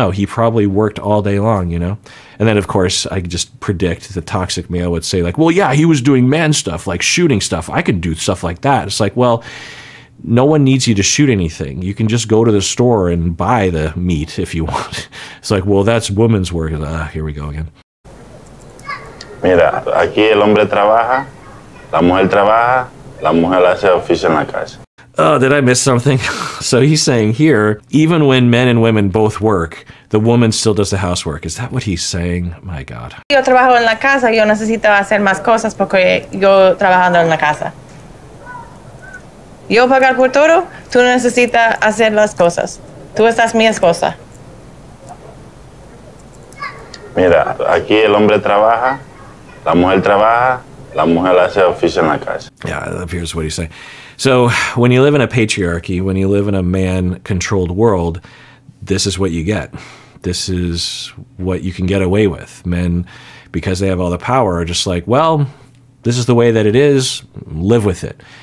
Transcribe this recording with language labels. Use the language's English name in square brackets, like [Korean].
[English] No, he probably worked all day long, you know? And then, of course, I just predict the toxic male would say, like, well, yeah, he was doing man stuff, like shooting stuff. I could do stuff like that. It's like, well, no one needs you to shoot anything. You can just go to the store and buy the meat if you want. It's like, well, that's woman's work. Here we go again. [Spanish] Mira, aquí el hombre trabaja, la mujer trabaja, la mujer hace oficio en la casa. [English] Oh, did I miss something? So he's saying here, even when men and women both work, the woman still does the housework. Is that what he's saying? My God. [Spanish] Yo trabajo en la casa, yo necesito hacer más cosas porque yo trabajando en la casa. Yo pagar por todo, tú no necesitas hacer las cosas. Tú estás mi esposa. Mira, aquí el hombre trabaja, la mujer trabaja, la mujer hace oficio en la casa. [English] Yeah, that appears what he's saying. So when you live in a patriarchy, when you live in a man-controlled world, this is what you get. This is what you can get away with. Men, because they have all the power, are just like, well, this is the way that it is, live with it.